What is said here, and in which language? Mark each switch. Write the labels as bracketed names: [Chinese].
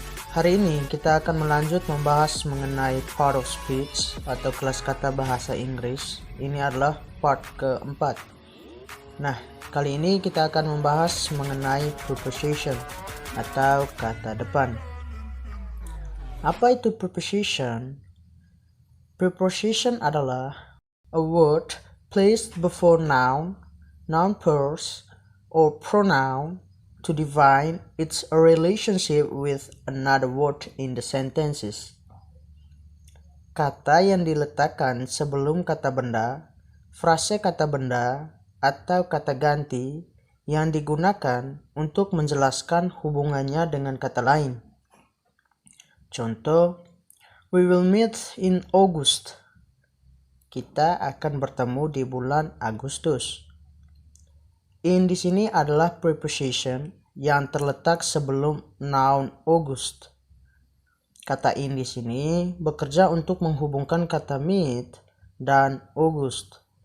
[Indonesian] Hari ini kita akan melanjut membahas mengenai part of speech atau kelas kata bahasa Inggris. Ini adalah part keempat. Nah, kali ini kita akan membahas mengenai preposition atau kata depan. Apa itu preposition? [English] Preposition [Indonesian] adalah [English] a word placed before noun, noun phrase, or pronoun to define its relationship with another word in the sentences. [Indonesian] Kata yang diletakkan sebelum kata benda, frase kata benda, atau kata ganti yang digunakan untuk menjelaskan hubungannya dengan kata lain. Contoh, [English] we will meet in August. [Indonesian] Kita akan bertemu di bulan Agustus. In di sini adalah preposition yang terletak sebelum noun August. Kata in di sini bekerja untuk menghubungkan kata meet dan August.